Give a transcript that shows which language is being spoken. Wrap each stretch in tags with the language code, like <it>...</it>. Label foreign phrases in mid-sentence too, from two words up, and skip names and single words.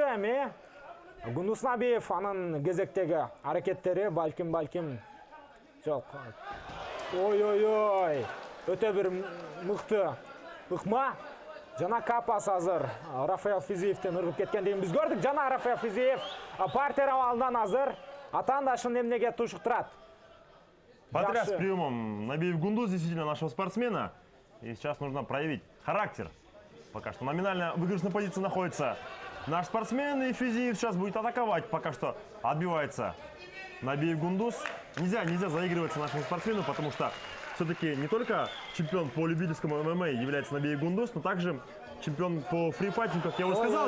<ky>Эми Гундуз Набиев анын кезектеги аракеттери балким жок. Ой-ой-ой. Өтө бир мыкты ыкма. Жана капас азыр Рафаэль Физиевден ыргып кеткендигин биз көрдүк. Жана Рафаэль Физиев партер абалынан азыр атаандашын эмнеге тушуктурат.</ky> <ru>Потряс приемом Набиев Гундуз, действительно, нашего спортсмена. И сейчас нужно проявить характер. Пока что номинально в выигрышной позиции находится наш спортсмен. И Физиев сейчас будет атаковать. Пока что отбивается Набиев Гундуз. Нельзя заигрываться нашему спортсмену, потому что все-таки не только чемпион по любительскому ММА является Набиев Гундуз, но также чемпион по фрифайтингу, как я уже сказал.</ru>